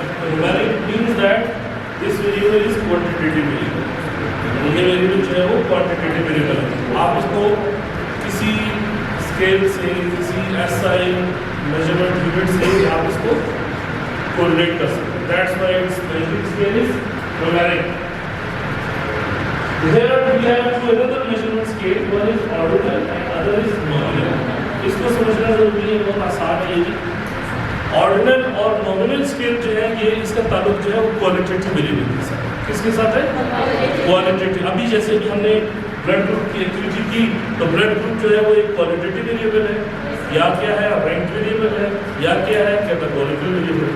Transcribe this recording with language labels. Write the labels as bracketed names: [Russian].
[English] Numeric means that this variable is quantitative variable. [Urdu] یہ variable جو ہے وہ کوانٹیٹیو ویریبل ہے. آپ اس کو کسی اسکیل سے, کسی ایس آئی میجرمنٹ یونٹ سے آپ اس کو کوریلیٹ کر سکتے ہیں. [English] That's why it's measuring scale is numeric. Here we have two another measurement scale. One is ordinal and other is nominal. [Urdu] اس کو سمجھنا ضروری ہے, بہت آسان ہے یہ. آرڈینل اور نومینل اسکیل جو ہے یہ اس کا تعلق جو ہے وہ کوالٹیٹیو ویریبل کے ساتھ. کس کے ساتھ ہے؟ کوالٹیٹیو. ابھی جیسے کہ ہم نے بلڈ گروپ کی ایکٹیویٹی کی تو بلڈ گروپ جو ہے وہ ایک کوالٹیٹیو ویریبل ہے, یا کیا ہے رینک ویریبل ہے, یا کیا ہے کیٹیگوریکل ویریبل.